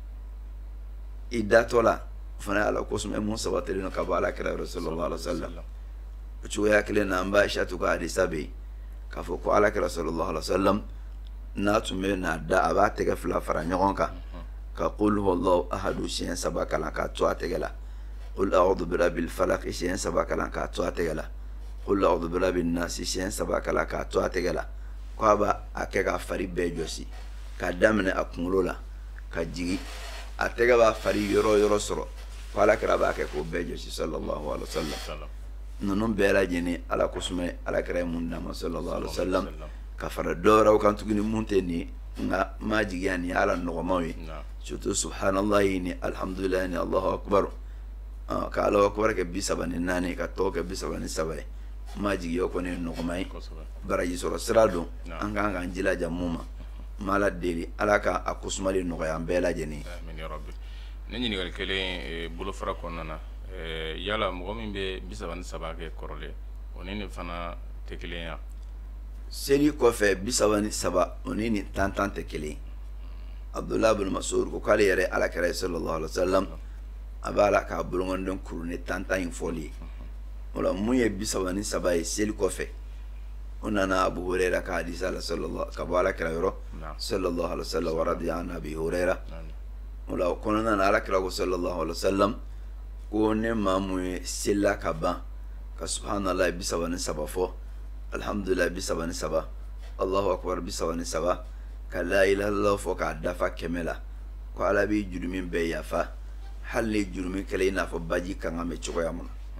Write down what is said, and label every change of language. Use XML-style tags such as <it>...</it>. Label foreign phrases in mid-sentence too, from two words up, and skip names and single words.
<bm>i datɔ la o fana ye ala kosuma ye mun sabatilen don ka bɔ alakira yɔrɔ</bm> <ar>صلى الله عليه وسلم</ar> <bm>o cogoya kelen na an b'a Aishatu ka hadisa bɛ yen k'a fɔ ko alakira</bm> <ar>صلى الله عليه وسلم</ar> <bm>n'a tun bɛ n'a da a b'a tɛgɛ fila fara ɲɔgɔn kan ka</bm> <ar>قل هو الله أحد</ar> <bm>siɲɛ 3 kalan k'a to a tɛgɛ la</bm> <ar>قل أعوذ برب الفلق</ar> <bm>siɲɛ 3 kalan k'a to a tɛgɛ la</bm> <ar>قل أعوذ برب الناس</ar> <bm>siɲɛ 3 kalan k'a to a tɛgɛ la ko a b'a kɛ k'a fari bɛɛ jɔsi k'a daminɛ a kunkolo la ka jigin a tɛgɛ b'a fari yɔrɔ yɔrɔ sɔrɔ ko alakira b'a kɛ k'o bɛɛ jɔsi</bm> <ar>صلى الله عليه وسلم</ar> <bm>ninnu bɛɛ lajɛlen ala kosuma alakira ye mun d'a ma</bm> <ar>صلى الله عليه وسلم</ar> <bm>ka fara dɔ wɛrɛw kan tuguni mun tɛ nin nka ma jigiya nin ye ala nɔgɔmaw ye surtout subhanallahi ni alhamdulillahi ni</bm> <ar>الله أكبر</ar> <bm>ka</bm> <ar>الله أكبر</ar> <bm>kɛ 34 ka tɔgɔ kɛ 33 ye ma jigiya o kɔni ye nɔgɔma ye baraji sɔrɔ sira don an kan k'an jilaja mun ma ma ala deli ala ka a kosumali nɔgɔya an bɛɛ lajɛlen ne ɲininkali kelen bolofara kɔnɔna na yala mɔgɔ min bɛ 33 kɛ kɔrɔlen o ni nin fana tɛ kelen ya seli kɔfɛ 33 o ni nin tan tɛ kelen Abdullah bin Mas'ud ko k'ale yɛrɛ alakira ye</bm> <ar>صلى الله عليه وسلم</ar> <bm>a b'a la k'a bolokɔniden kuru ni tan in fɔli ye o la mun ye 33 ye seli kɔfɛ o nana Abu Huraira ka hadisa la ka bɔ alakira yɔrɔ</bm> <ar>صلى الله عليه وسلم ورضي عن أبي هريرة</ar> <bm>o la o kɔnɔna na alakira ko</bm> <ar>صلى الله عليه وسلم</ar> <bm>ko ne maa mun ye selila ka ban ka subhanallah 33 fɔ alhamdulillah 33</bm> <ar>الله أكبر</ar> <bm>33 ka</bm> <ar>لا إله إلا الله</ar> <bm>fɔ k'a dafa 100 la ko ala b'i jurumi bɛɛ yafa hali ni jurumi kɛla i n'a fɔ baji kan ka mɛn cogoya mun na</bm>